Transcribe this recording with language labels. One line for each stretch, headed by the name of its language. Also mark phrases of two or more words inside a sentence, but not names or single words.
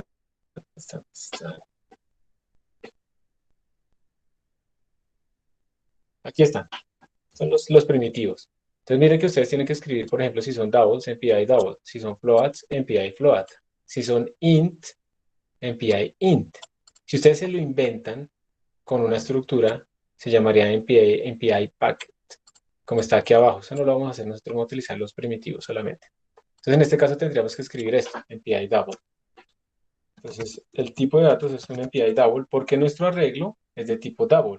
Spanish: ¿Dónde está? Aquí están. Son los primitivos. Entonces miren que ustedes tienen que escribir, por ejemplo, si son doubles, MPI double. Si son floats, MPI float. Si son int, MPI int. Si ustedes se lo inventan con una estructura, se llamaría MPI packet, como está aquí abajo. Eso no lo vamos a hacer, nosotros vamos a utilizar los primitivos solamente. Entonces, en este caso tendríamos que escribir esto, MPI double. Entonces, el tipo de datos es un MPI double porque nuestro arreglo es de tipo double.